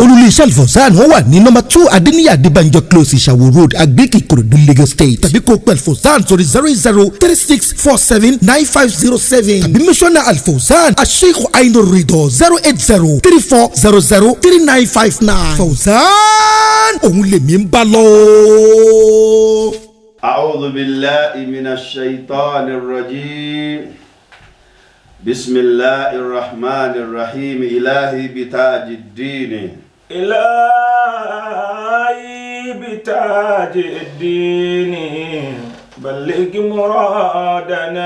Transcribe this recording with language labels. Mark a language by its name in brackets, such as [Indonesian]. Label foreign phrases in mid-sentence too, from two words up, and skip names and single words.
[Yoruba] olú iléeṣẹ́ Al-Fawzan wọ́n wà ní nọ́mbà 2 Adéníyà Adébánjọ close Ìṣàwò road Agbèkì Ìkòròdú Lagos State. tàbí kó pẹ̀ Al-Fawzan sórí 0036479507. tàbí mísọ́nà Al-Fawzan Sheikh Ainur Ridho 08034003959. Fawzan òun lèmi ń bá lọ. [Arabic] أعوذ بالله من الشيطان الرجيم بسم الله الرحمن الرحيم إلهي بتاج الدين إلهي بتاج الدين بلغ مرادنا